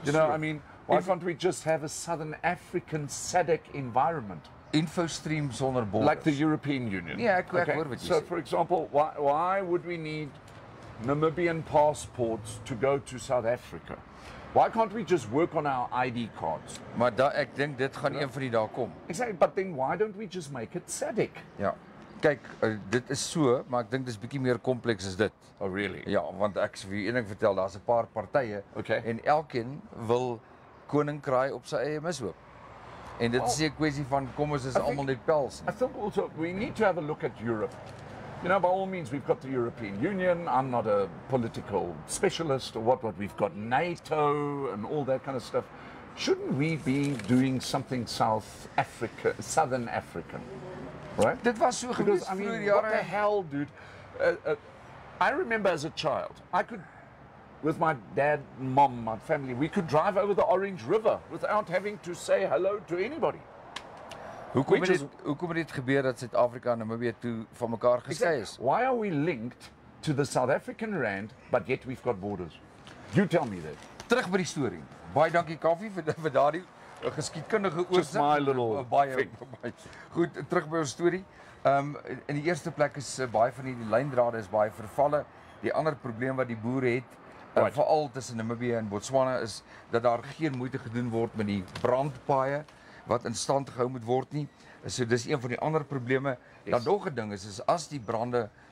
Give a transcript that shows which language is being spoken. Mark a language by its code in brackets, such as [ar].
[en] You know, I mean, why can't we just have a Southern African SADC environment? [af] InfoStream sonder borders. [en] Like the European Union. [af] Yeah, ek hoor wat jy [en] So, [af] sê. [en] for example, why would we need Namibian passports to go to South Africa? Why can't we just work on our ID cards? [af] Maar ek dink dit gaan een van die dae kom. [en] Exactly, but then why don't we just make it SADC? [af] Ja. Kyk, dit is so, maar ek dink dis bietjie meer kompleks as dit. [en] Oh, really? [af] Ja, want ek sê vir een ding vertel, daar's 'n paar partye en elkeen wil koninkraai op sy eie mishoop. En dit is 'n kwessie van kom ons is almal net pels. [en] I think also we need to have a look at Europe. You know, by all means, we've got the European Union. I'm not a political specialist or what we've got NATO and all that kind of stuff. Shouldn't we be doing something Southern African? Right? [af] Dit was so [en] because I mean, what the hell, dude? I remember as a child, I could, with my dad, mom, my family, we could drive over the Orange River without having to say hello to anybody. [af] Hoekom het dit gebeur dat Suid-Afrika en Namibië toe van mekaar geskei is? [en] Why are we linked to the South African rand, but yet we've got borders? You tell me that. [af] Terug by die storie. Baie dankie Kaffie vir daardie geskiedkundige oorsig. [en] Just my little [af] baie goed, terug by ons storie. In die eerste plek is baie van die lyndrade is baie vervalle. Die ander probleem wat die boere het, veral tussen Namibië en Botswana, is dat daar geen moeite gedoen word met die brandpaaie wat in stand gehou moet word nie. So dis een van die ander probleme. Dan nog 'n ding is as die brande